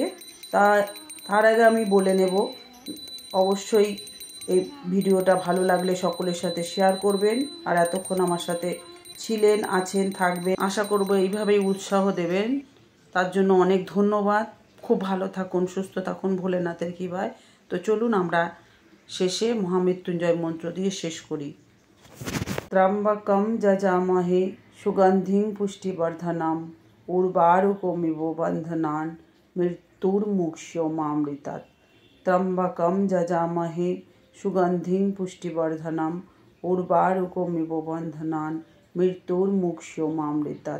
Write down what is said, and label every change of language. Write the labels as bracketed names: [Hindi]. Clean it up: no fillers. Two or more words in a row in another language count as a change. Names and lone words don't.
[Bangla] তার আগে আমি বলে নেব, অবশ্যই এই ভিডিওটা ভালো লাগলে সকলের সাথে শেয়ার করবেন। আর এতক্ষণ আমার সাথে ছিলেন, আছেন, থাকবেন, আশা করব এইভাবেই উৎসাহ দেবেন। তার জন্য অনেক ধন্যবাদ। খুব ভালো থাকুন, সুস্থ থাকুন, ভোলেনাথের কৃপায়। তো চলুন আমরা শেষে মহামৃত্যুঞ্জয় মন্ত্র দিয়ে শেষ করি। [Sanskrit] ত্র্যম্বকম যজামহে সুগন্ধিং পুষ্টিবর্ধনম উর্বারুকমিব বন্ধনান মৃত্যুর্মুক্ষীয়মামৃতাৎ। ত্র্যম্বকম যজামহে সুগন্ধিং পুষ্টিবর্ধনম উর্বারুকমিব বন্ধনান মৃত্যুর্মুক্ষীয়মামৃতাৎ।